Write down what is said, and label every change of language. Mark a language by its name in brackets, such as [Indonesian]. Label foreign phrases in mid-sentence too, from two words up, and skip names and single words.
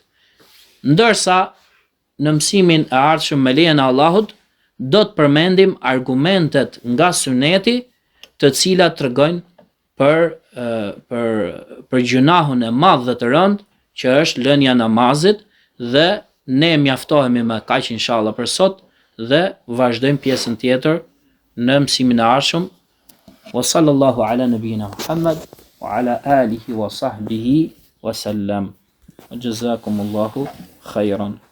[Albanian] Ndërsa në mësimin e ardhshëm me lejen e Allahut do të përmendim argumentet nga Suneti, të cilat tregojnë për gjunahun e madh dhe të rënd që është lënia e namazit, dhe ne mjaftohemi me kaq inshallah për sot dhe vazhdojmë pjesën tjetër në mësimin e ardhshëm. [Arabic] وصلى الله على نبينا محمد وعلى آله وصحبه وسلم. جزاكم الله خيرا.